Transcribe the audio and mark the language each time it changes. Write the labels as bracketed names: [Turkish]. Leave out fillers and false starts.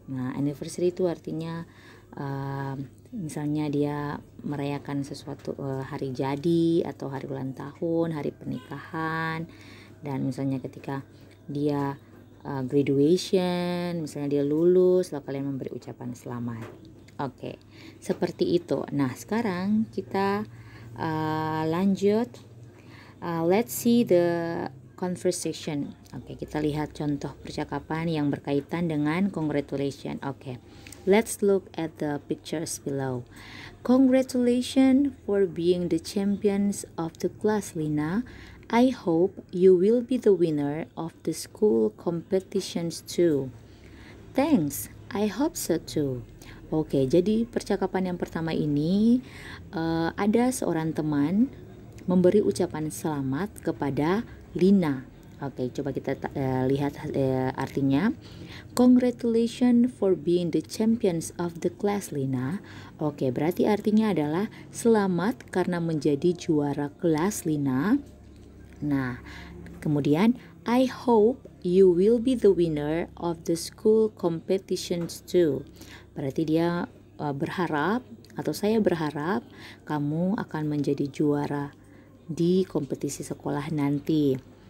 [Indonesian] Nah, anniversary itu artinya misalnya dia merayakan sesuatu, hari jadi atau hari ulang tahun, hari pernikahan, dan misalnya ketika dia graduation, misalnya dia lulus, lalu kalian memberi ucapan selamat. Oke, seperti itu. Nah, sekarang kita lanjut. [English] Let's see the conversation. [Indonesian] Oke, kita lihat contoh percakapan yang berkaitan dengan congratulation. [English] Oke, let's look at the pictures below. Congratulations for being the champions of the class, Lina. I hope you will be the winner of the school competitions too. Thanks, I hope so too. [Indonesian] Oke, jadi percakapan yang pertama ini ada seorang teman memberi ucapan selamat kepada Lina. Oke, coba kita lihat artinya. [English] Congratulations for being the champions of the class, Lina. [Indonesian] Oke, berarti artinya adalah selamat karena menjadi juara kelas, Lina. Nah, kemudian [English] I hope you will be the winner of the school competitions too. [Indonesian] Berarti dia berharap, atau saya berharap kamu akan menjadi juara di kompetisi sekolah nanti.